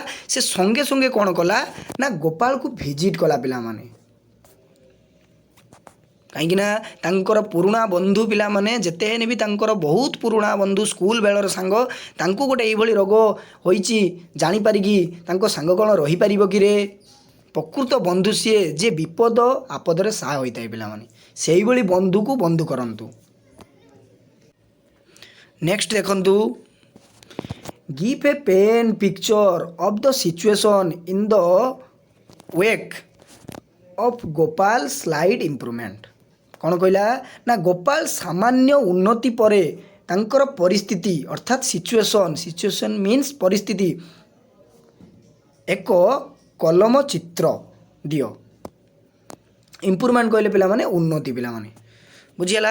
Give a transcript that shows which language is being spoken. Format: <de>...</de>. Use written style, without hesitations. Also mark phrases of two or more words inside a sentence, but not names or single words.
<or>ସେ ସଙ୍ଗେ ସଙ୍ଗେ କ'ଣ କଲା ନା ଗୋପାଳକୁ ଭିଜିଟ୍ କଲା ପିଲାମାନେ କାହିଁକିନା ତାଙ୍କର ପୁରୁଣା ବନ୍ଧୁ ପିଲାମାନେ ଯେତେ ହେଲେ ବି ତାଙ୍କର ବହୁତ ପୁରୁଣା ବନ୍ଧୁ ସ୍କୁଲ ବେଳର ସାଙ୍ଗ ତାଙ୍କୁ ଗୋଟେ ଏଇଭଳି ରୋଗ ହୋଇଛି ଜାଣିପାରିକି ତାଙ୍କ ସାଙ୍ଗ କ'ଣ ରହିପାରିବ କିରେ ପ୍ରକୃତ ବନ୍ଧୁ ସିଏ ଯେ ବିପଦ ଆପଦରେ ସାହା ହୋଇଥାଏ ପିଲାମାନେ ସେଇଭଳି ବନ୍ଧୁକୁ ବନ୍ଧୁ କରନ୍ତୁ। ନେକ୍ସଟ ଦେଖନ୍ତୁ</or> <en>give a pen picture of the situation in the wake of Gopal slight improvement</en> <or>କ'ଣ କହିଲା ନା ଗୋପାଳ ସାମାନ୍ୟ ଉନ୍ନତି ପରେ ତାଙ୍କର ପରିସ୍ଥିତି ଅର୍ଥାତ୍</or> <en>situation means</en> <or>ପରିସ୍ଥିତି ଏକ କଲମ ଚିତ୍ର ଦିଅ ଇମ୍ପ୍ରୁଭମେଣ୍ଟ କହିଲେ ପିଲାମାନେ ଉନ୍ନତି ପିଲାମାନେ ବୁଝିଗଲା।</or>